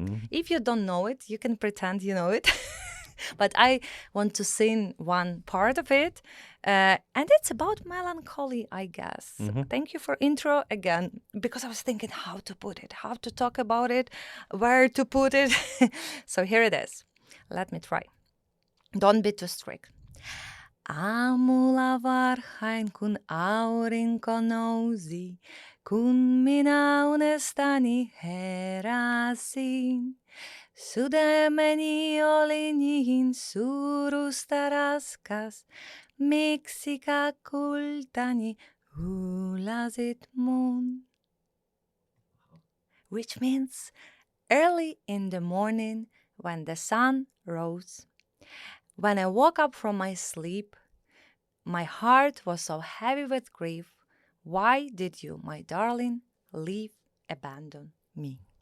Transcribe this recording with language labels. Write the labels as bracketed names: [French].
[English] If you don't know it, you can pretend you know it. But I want to sing one part of it. And it's about melancholy, I guess. Thank you for intro again, because I was thinking how to put it, how to talk about it, where to put it. So here it is. Let me try. Don't be too strict. [Finnish] Aamulla varhain, kun aurinko nousi, kun minä unestani heräsin. Sydämeni oli niin surusta raskas, miksikä kultani huulasit mun. [English] Which means early in the morning when the sun rose. When I woke up from my sleep, My heart was so heavy with grief. Why did you, my darling, leave, abandon me?